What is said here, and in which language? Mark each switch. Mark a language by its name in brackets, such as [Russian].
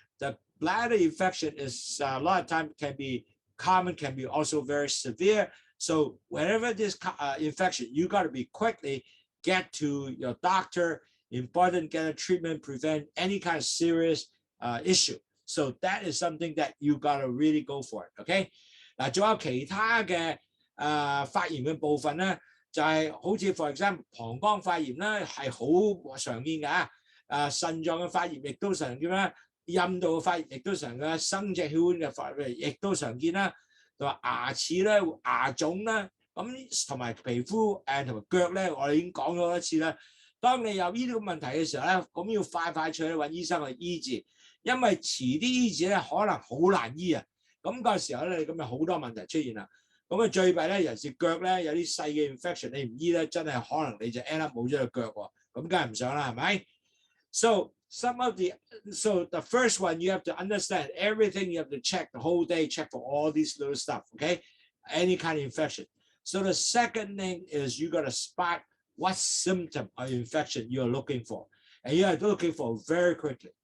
[English] The bladder infection is a lot of times can be common, can be also very severe. So whenever this infection, you got to be quickly get to your doctor, important, get a treatment, prevent any kind of serious issue. So that is something that you got to really go for it. Okay. [Cantonese] 嗱，仲有其他嘅發炎嘅部分咧，就係好似 [English] for example [Cantonese] 膀胱發炎咧係好常見㗎，腎臟嘅發炎亦都常見啦，陰道嘅發炎亦都常見啦，生殖器官嘅發炎亦都常見啦，同埋牙齒咧、牙腫啦，咁同埋皮膚同埋腳咧，我哋已經講咗一次啦。當你有呢啲問題嘅時候咧，咁要快脆去揾醫生去醫治，因為遲啲醫治咧可能好難醫啊。咁個時候咧，你咁有好多問題出現啦。咁啊最弊咧，尤其是腳咧有啲細嘅 infection， 你唔醫咧，真係可能你就 [English] end up [Cantonese] 冇咗隻腳喎。咁梗係唔想啦，係咪 ？ [English] So the first one you have to understand everything. You have to check the whole day, check for all these little stuff. Okay, any kind of infection. So the second thing is you got to spot what symptom of infection you're looking for, and you are looking for very quickly.